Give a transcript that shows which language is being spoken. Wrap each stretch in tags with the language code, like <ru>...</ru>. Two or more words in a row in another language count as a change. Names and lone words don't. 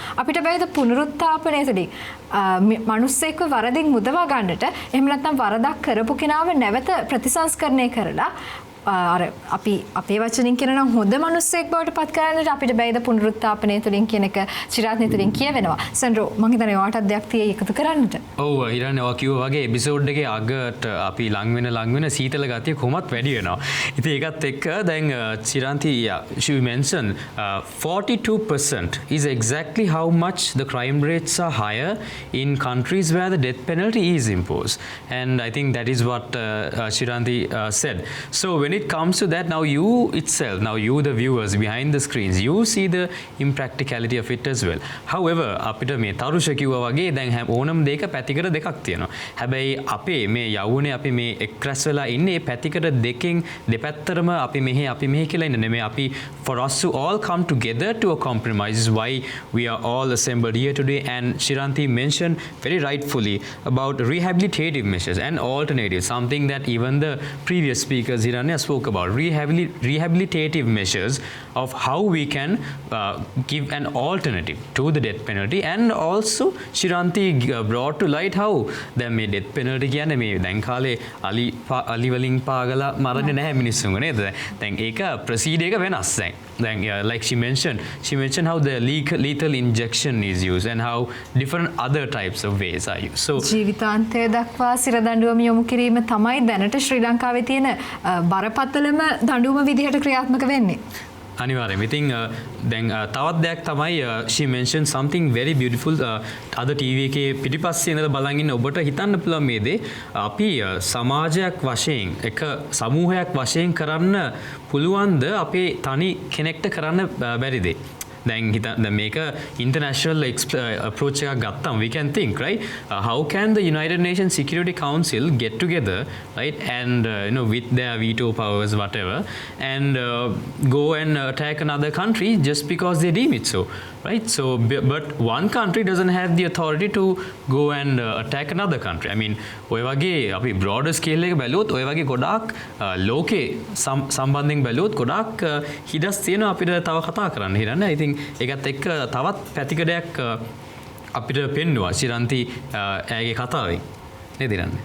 <si>අපිට බෑද පුනරුත්ථාපනය තුළින් මනුස්සෙක්ව වරදින් මුදවා ගන්නට එහෙම නැත්නම් වරදක් කරපු කෙනාව නැවත ප්‍රතිසංස්කරණය කරලා අර අපි අපේ වචනින් කියනවා හොඳ මිනිස්සෙක් බවට පත් කරන්නට අපිට බැයිද පුනරුත්ථාපනය තුළින් කියන එක චිරාත්නි තුළින් කියවෙනවා. සෙන්ඩ්‍රෝ මම හිතන්නේ ඔයාටත් දෙයක් තියෙයි එකතු කරන්නට. ඔව් ඊළඟ ඔයා කිව්වා වගේ එපිසෝඩ් එකේ අගට අපි ලං වෙන සීතල ගතිය කොහොමත් වැඩි වෙනවා. ඉතින් ඒකත් එක්ක දැන්</si> <en>චිරාන්ති she mentioned 42% is exactly how much the crime rates are higher in countries where the death penalty is imposed. And I think that is what Chiranti said. So when it comes to that, now you the viewers behind the screens, you see the impracticality of it as well. However,</en> <si>අපිට මේ තරුෂ කිව්වා වගේ දැන් ඕනම දෙයක පැතිකඩ දෙකක් තියෙනවා. හැබැයි අපේ මේ යවුනේ අපි මේ එක්රැස් වෙලා ඉන්නේ පැතිකඩ දෙකෙන් දෙපැත්තරම අපි මෙහෙ කියලා ඉන්නේ නෙමෙයි.</si> <en>අපි for us to all come together to a compromise is why we are all assembled here today. And Chiranti mentioned very rightfully about rehabilitative measures and alternatives, something that even the previous speakers Hiranya spoke about, rehabilitative measures of how we can give an alternative to the death penalty. And also Chiranti brought to light how</en> <si>දැන් මේ</si> <en>death penalty</en> <si>කියන්නේ මේ දැන් කාලේ අලි වලින් පාගලා මරන්නේ නැහැ මිනිස්සුන්ව නේද? දැන් ඒක ප්‍රොසීඩර් එක වෙනස් දැන්</si> <en>like she mentioned how the lethal injection is used and how different other types of ways are used. So</en> <si>ජීවිතාන්තය දක්වා සිර දඬුවම යොමු කිරීම තමයි දැනට ශ්‍රී ලංකාවේ තියෙන බරපතලම දඬුවම විදිහට ක්‍රියාත්මක වෙන්නේ. අනිවාර්යයෙන්. ඉතින් දැන් තවත් දෙයක් තමයි</si> <en>she mentioned something very beautiful</en> <si>අද TV එකේ පිටිපස්සේ ඉඳලා බලන් ඉන්න ඔබට හිතන්න පුළුවන් මේ දේ අපි සමාජයක් වශයෙන් එක සමූහයක් වශයෙන් කරන්න පුළුවන්ද අපේ තනි කෙනෙක්ට කරන්න බැරි දේ. දැන් මේක</si> <en>international approach</en> <si>එකක් ගත්තම</si> <en>we can think, right, how can the United Nations Security Council get together, right, and with their veto powers whatever and go and attack another country just because they deem it so, right? So but one country doesn't have the authority to go and attack another country. I mean</en> <si>ඔය වගේ අපි</si> <en>broader scale</en> <si>එක බැලුවොත් ඔය වගේ ගොඩාක් ලෝකේ සම්බන්ධයෙන් බැලුවොත් ගොඩාක් හිඩස් තියෙනවා අපිට තව කතා කරන්න. හිරන්නේ</si> <en>I think</en> <si>ඒකත් එක්ක තවත් පැතිකඩයක් අපිට පෙන්නවා චිරන්ති ඇගේ කතාවෙන් නේද ඉරන්නේ?</si>